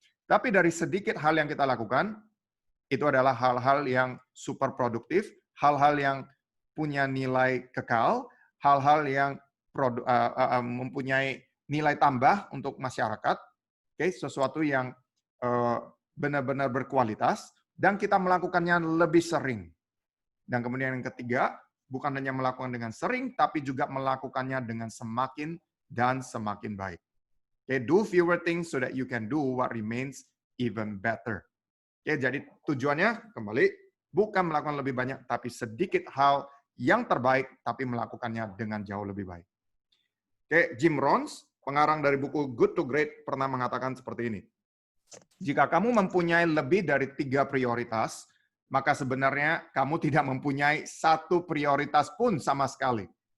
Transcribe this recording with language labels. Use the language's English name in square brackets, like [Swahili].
[Indonesian] Tapi dari sedikit hal yang kita lakukan, itu adalah hal-hal yang super produktif, hal-hal yang punya nilai kekal, hal-hal yang mempunyai nilai tambah untuk masyarakat, sesuatu yang benar-benar berkualitas, dan kita melakukannya lebih sering. Dan kemudian yang ketiga, bukan hanya melakukan dengan sering, tapi juga melakukannya dengan semakin dan semakin baik. [English] Do fewer things so that you can do what remains even better. [Indonesian] Jadi tujuannya kembali bukan melakukan lebih banyak, tapi sedikit hal yang terbaik, tapi melakukannya dengan jauh lebih baik. Jim Rohns, pengarang dari buku Good to Great, pernah mengatakan seperti ini. Jika kamu mempunyai lebih dari 3 prioritas, maka sebenarnya kamu tidak mempunyai 1 prioritas pun sama sekali.